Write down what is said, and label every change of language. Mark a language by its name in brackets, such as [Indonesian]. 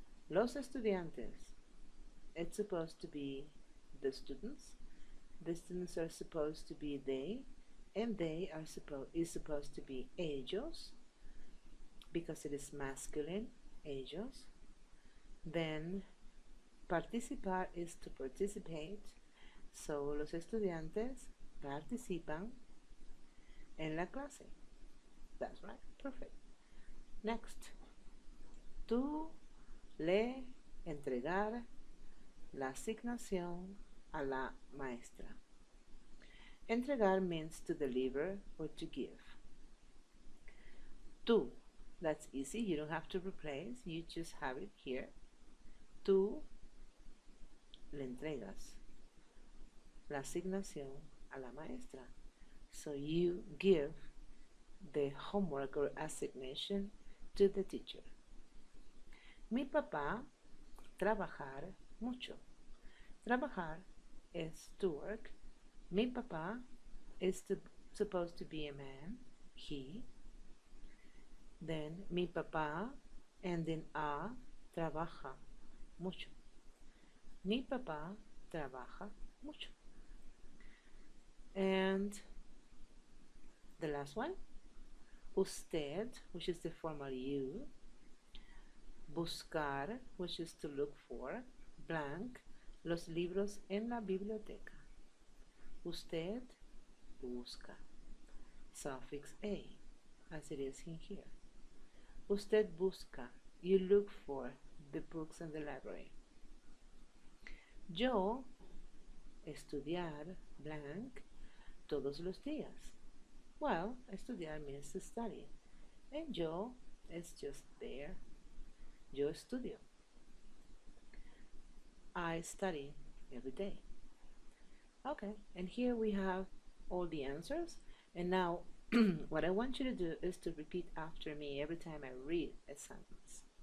[Spanish] Los estudiantes, [English] it's supposed to be the students. The students are supposed to be they, and they is supposed to be ellos because it is masculine, ellos. Then participar is to participate. [Spanish] So los estudiantes participan en la clase. [English] That's right. Perfect. Next. [Spanish] Tú le entregar la asignación a la maestra. [English] Entregar means to deliver or to give. Tú, that's easy. You don't have to replace. You just have it here. [Spanish] Tú le entregas la asignación a la maestra. [English] So you give the homework or assignation to the teacher. [Spanish] Mi papá trabajar mucho. Trabajar [English] is to work. Mi papá is supposed to be a man, he. Then mi papá and then a [Spanish] trabaja mucho. Mi papá trabaja mucho. [English] And the last one, usted, which is the formal you. Buscar, which is to look for. [Spanish] Blank, los libros en la biblioteca. Usted busca. [English] Suffix a, as it is in here. [Spanish] Usted busca. [English] You look for the books in the library. [Spanish] Yo estudiar, blank, todos los días. [English] Well, estudiar means to study. And yo is just there. [Spanish] Yo estudio. [English] I study every day. Okay, and here we have all the answers. And now what I want you to do is to repeat after me every time I read a sentence.